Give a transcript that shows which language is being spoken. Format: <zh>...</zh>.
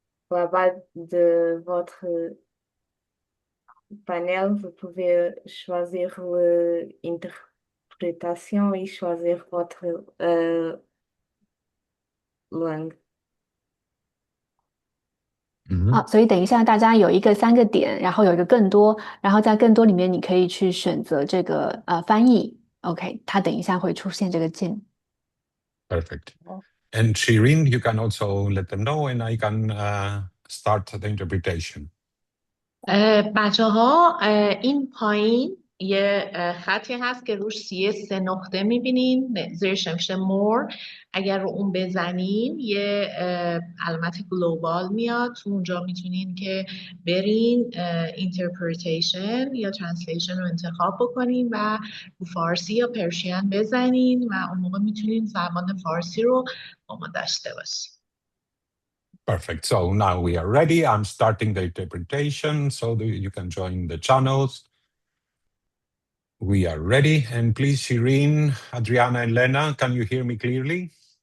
<fr>Là-bas de votre panel, vous pouvez choisir l'interprétation et choisir votre langue.</fr> <zh>所以等一下大家有3个点，然后有一个更多，然后在更多里面你可以去选择这个翻译。 OK， 它等一下会出现这个键。</zh> <en>Perfect. And Shireen, you can also let them know and I can start the interpretation.</en> <fa>بچه ها این پایین یه خطی هست که روش سه نقطه میبینین زیرش نوشته more. اگر رو اون بزنین یه علامت گلوبال میاد، تو اونجا میتونین که برین interpretation یا translation رو انتخاب بکنین و رو فارسی یا پرشین بزنین و اون موقع میتونین زبان فارسی رو با ما داشته باشین.</fa> <en>Perfect. So now we are ready. I'm starting the interpretation so that you can join the channels. We are ready. And please, Shireen, Adriana, and Lena, can you hear me clearly?</en>